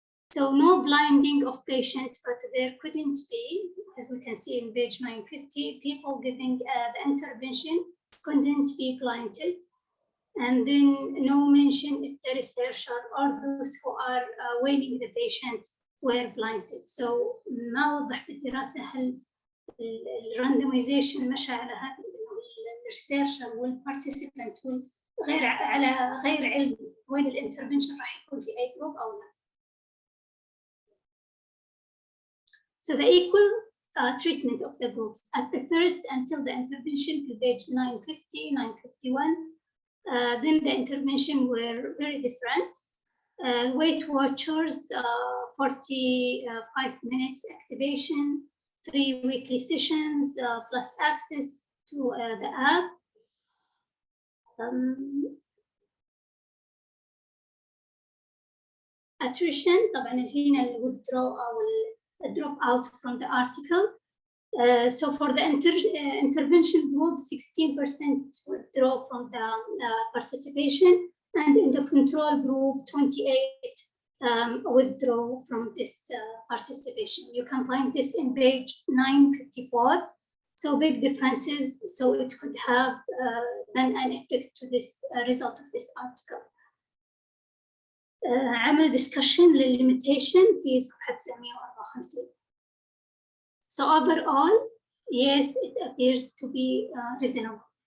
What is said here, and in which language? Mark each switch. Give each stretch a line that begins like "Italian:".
English: So no blinding of patient, but there couldn't be, as we can see in page 950, people giving the intervention couldn't be blinded. And then no mention if the researcher or those who are weighing the patients were blinded.
Arabic: So ما وضح في الدراسة هل الراندمايزيشن مشى على هذا الريسيرشر والبارتيسيبنت غير على غير علم وين الانترفنشن راح يكون في اي جروب او لا.
English: So the equal treatment of the groups at the first until the intervention to page 950, 951, then the intervention were very different. Weight Watchers, 45 minutes activation, 3 weekly sessions, plus access to the app. Attrition,
Arabic: طبعاً هنا
English: withdraw أو drop out from the article. So for the intervention group, 16% withdraw from the participation, and in the control group, 28 withdraw from this participation. You can find this in page 954. So big differences. So it could have done an effect to this result of this article.
Arabic: عمل discussion للlimitation في صفحة 954.
English: So overall, yes, it appears to be reasonable.